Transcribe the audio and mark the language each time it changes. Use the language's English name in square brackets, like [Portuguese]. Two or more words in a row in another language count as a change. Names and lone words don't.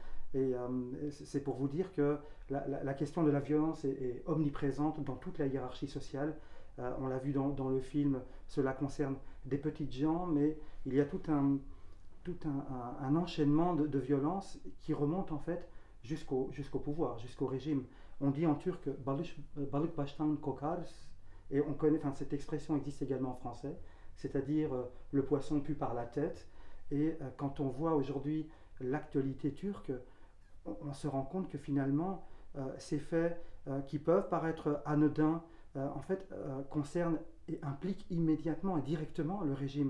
[French] Et c'est pour vous dire que la question de la violence est omniprésente dans toute la hiérarchie sociale. On l'a vu dans le film, cela concerne des petites gens, mais il y a tout un enchaînement de violences qui remonte en fait jusqu'au pouvoir, jusqu'au régime. On dit en turc [Turkish] balık baştan kokar, [French] et on connaît, enfin cette expression existe également en français, c'est-à-dire le poisson pue par la tête. Et quand on voit aujourd'hui l'actualité turque, on se rend compte que finalement ces faits qui peuvent paraître anodins en fait concernent et impliquent immédiatement et directement le régime.